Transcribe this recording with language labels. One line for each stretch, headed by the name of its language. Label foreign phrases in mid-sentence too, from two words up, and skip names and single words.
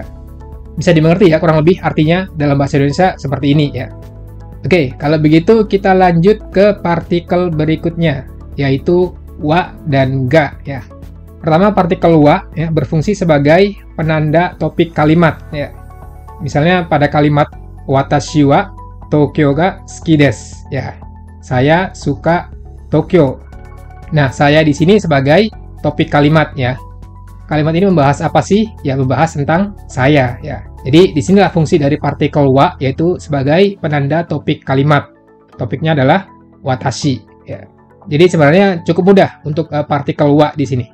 Indonesian: Bisa dimengerti ya kurang lebih artinya dalam bahasa Indonesia seperti ini ya. Oke, kalau begitu kita lanjut ke partikel berikutnya, yaitu wa dan ga ya. Pertama partikel wa ya, berfungsi sebagai penanda topik kalimat ya. Misalnya pada kalimat
Japanese: 私は東京が好きです ya.
Indonesian: Saya suka Tokyo. Nah, saya di sini sebagai topik kalimat ya. Kalimat ini membahas apa sih? Ya, membahas tentang saya ya. Jadi disinilah fungsi dari partikel wa, yaitu sebagai penanda topik kalimat. Topiknya adalah watashi ya. Jadi sebenarnya cukup mudah untuk partikel wa di sini.